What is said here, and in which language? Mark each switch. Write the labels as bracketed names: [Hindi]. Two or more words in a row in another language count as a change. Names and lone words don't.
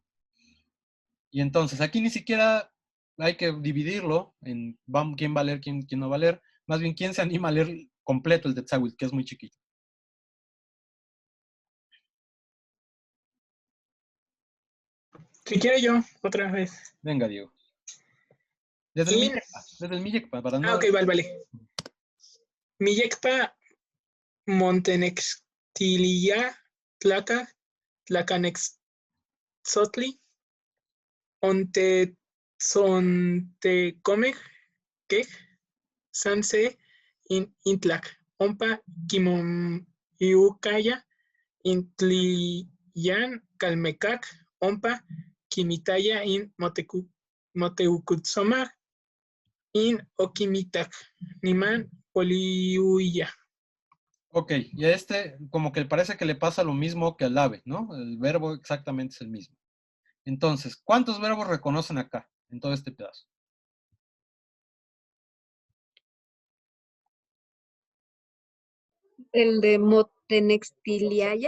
[Spanish] Y entonces, aquí ni siquiera hay que dividirlo en quién va a leer, quién no va a leer, más bien quién se anima a leer completo el Tetzahuitl, que es muy chiquito. Si quiero yo, otra vez. Venga, Diego. Desde el Millecpa, para no... Ok, vale. [Nahuatl languages] Millecpa, Montenextilia, Tlaca, Tlacanexotli, Ontezontecomej, Quej, Sanse, Intlac, Ompa, Quimoiucaya, Intliyan, Calmecac, Ompa, Quimitaya, Moteucutzomar, Oquimitac, Niman, Poliuya. [Spanish] Ok, y a como que parece que le pasa lo mismo que al ave, ¿no? El verbo exactamente es el mismo. Entonces, ¿cuántos verbos reconocen acá, en todo este pedazo? El de Motenextiliaya.